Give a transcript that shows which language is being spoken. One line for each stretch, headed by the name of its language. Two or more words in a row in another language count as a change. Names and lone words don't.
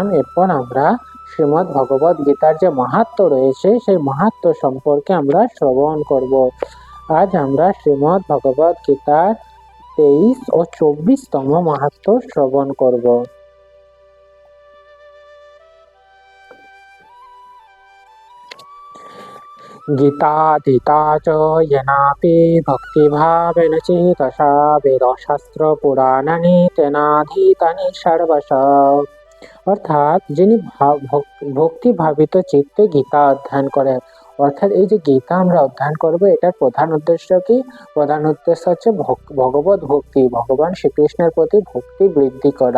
Bangla: এরপর আমরা শ্রীমদ্ ভগবদ গীতার যে মাহাত্ম্য রয়েছে সেই মাহাত্ম্য সম্পর্কে আমরা শ্রবণ করব। আজ আমরা শ্রীমদ্ ভগবদ গীতার 23 ও 24তম মাহাত্ম্য শ্রবণ করব।
Sanskrit: গীতাধীতা চ येनापि भक्तिभावेन चेतसा বেদশাস্ত্র পুরাণানি তেনাধীতানি সর্বশঃ।
Bangla: অর্থাৎ যিনি ভক্তি ভাবিত চিত্তে গীতা অধ্যয়ন করে, অর্থাৎ এই যে গীতা আমরা অধ্যয়ন করব, এটার প্রধান উদ্দেশ্য কি? প্রধান উদ্দেশ্য হচ্ছে ভগবত ভক্তি, ভগবান শ্রীকৃষ্ণের প্রতি ভক্তি বৃদ্ধি করা।